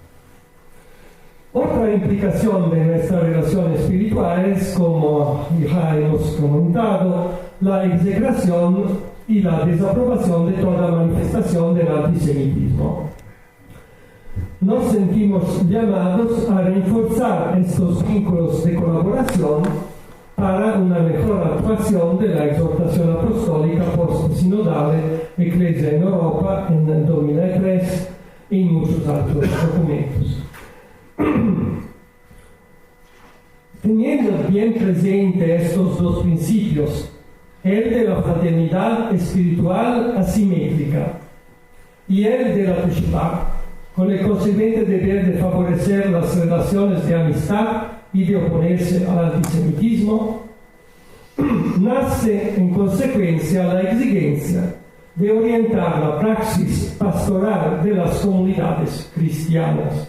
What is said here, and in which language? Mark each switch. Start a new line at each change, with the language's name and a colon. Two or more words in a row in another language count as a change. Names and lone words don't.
Spanish: Otra implicación de nuestra relación espiritual es, como ya hemos comentado, la execración y la desaprobación de toda manifestación del antisemitismo. Nos sentimos llamados a reforzar estos vínculos de colaboración para una mejor actuación de la exhortación apostólica post-sinodal Ecclesia en Europa en el 2003 y en muchos otros documentos. Teniendo bien presente estos dos principios, el de la fraternidad espiritual asimétrica y el de la Teshuvah, con el consecuente deber de favorecer las relaciones de amistad y de oponerse al antisemitismo, nace en consecuencia la exigencia de orientar la praxis pastoral de las comunidades cristianas.